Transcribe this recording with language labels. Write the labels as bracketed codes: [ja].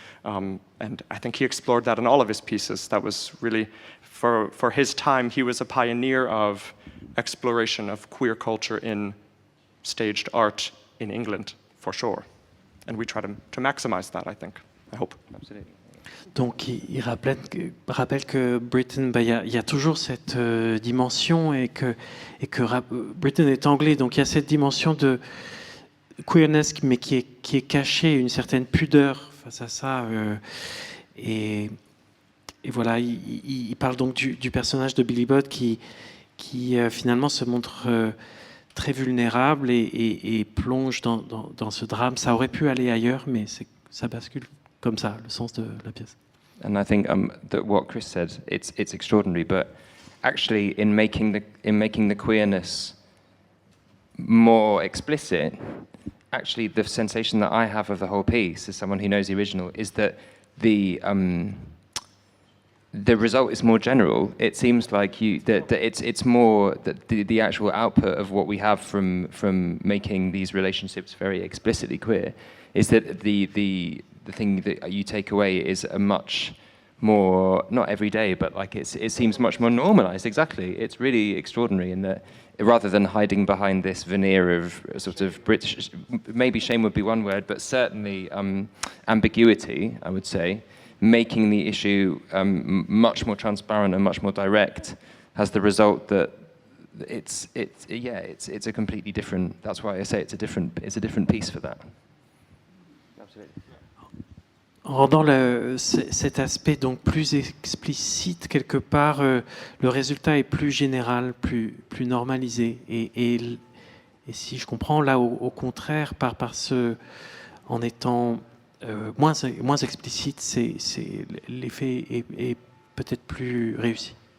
[en] And I think he explored that in all of his pieces. That was really, for his time, he was a pioneer of exploration of queer culture in staged art in England, for sure. And we try to maximize that, I think. I hope. Absolutely. [fr] Donc, il rappelle que Britten, il y a toujours cette dimension et que Britten est anglais, donc il y a cette dimension de queerness, mais qui est cachée, une certaine pudeur face à ça. Et voilà, il parle donc du personnage de Billy Budd qui finalement se montre très vulnérable et plonge dans ce drame. Ça aurait pu aller ailleurs, mais ça bascule comme ça, le sens de la pièce. [en] And I think that what Chris said, it's extraordinary. But actually, in making the queerness more explicit, actually, the sensation that I have of the whole piece, as someone who knows the original, is that the result is more general. It seems like that it's more that the actual output of what we have from making these relationships very explicitly queer is that the thing that you take away is a much more, not every day, but like it seems much more normalized. Exactly. It's really extraordinary in that rather than hiding behind this veneer of sort of British, maybe shame would be one word, but certainly ambiguity, I would say, making the issue much more transparent and much more direct has the result that it's a completely different. That's why I say it's a different piece for that. Absolutely. [fr] En rendant cet aspect donc plus explicite quelque part, le résultat est plus général, plus normalisé. Et si je comprends, là au contraire, en étant moins explicite, l'effet est peut-être plus réussi.